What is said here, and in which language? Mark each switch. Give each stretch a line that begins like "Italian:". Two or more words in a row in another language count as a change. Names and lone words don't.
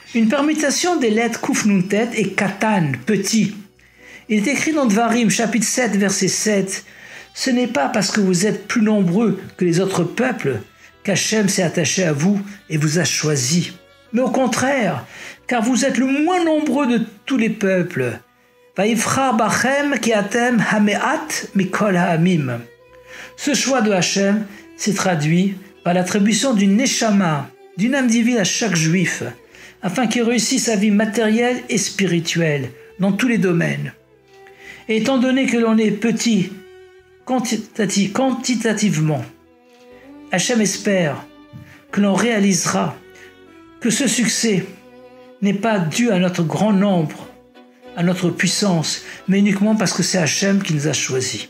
French: Une permutation des lettres Kuf Nun Tet est Katan, petit. Il est écrit dans Dvarim, chapitre 7, verset 7. Ce n'est pas parce que vous êtes plus nombreux que les autres peuples qu'Hachem s'est attaché à vous et vous a choisi. Mais au contraire, car vous êtes le moins nombreux de tous les peuples.
Hebrew: ויבחר בכם כי אתם המעט מכל העמים.
French: Ce choix de Hachem s'est traduit par l'attribution d'une neshama, d'une âme divine à chaque juif, afin qu'il réussisse sa vie matérielle et spirituelle dans tous les domaines. Et étant donné que l'on est petit quantitativement, Hachem espère que l'on réalisera que ce succès n'est pas dû à notre grand nombre, à notre puissance, mais uniquement parce que c'est Hachem qui nous a choisis.